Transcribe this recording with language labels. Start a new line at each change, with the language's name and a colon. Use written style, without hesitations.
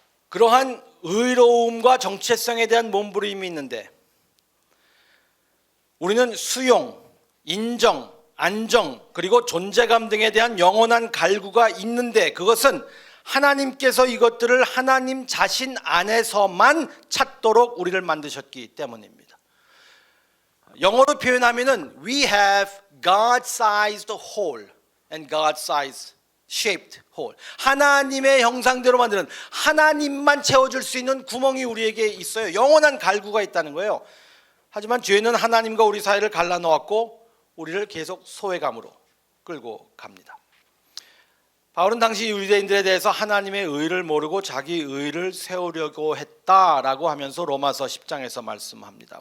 Korean: 그러한 의로움과 정체성에 대한 몸부림이 있는데 우리는 수용, 인정, 안정, 그리고 존재감 등에 대한 영원한 갈구가 있는데 그것은 하나님께서 이것들을 하나님 자신 안에서만 찾도록 우리를 만드셨기 때문입니다. 영어로 표현하면은
English: We have God-sized hole and God-sized shaped hole.
Korean: 하나님의 형상대로 만드는 하나님만 채워줄 수 있는 구멍이 우리에게 있어요. 영원한 갈구가 있다는 거예요. 하지만 죄는 하나님과 우리 사이를 갈라놓았고 우리를 계속 소외감으로 끌고 갑니다. 바울은 당시 유대인들에 대해서 하나님의 의를 모르고 자기 의를 세우려고 했다라고 하면서 로마서 10장에서 말씀합니다.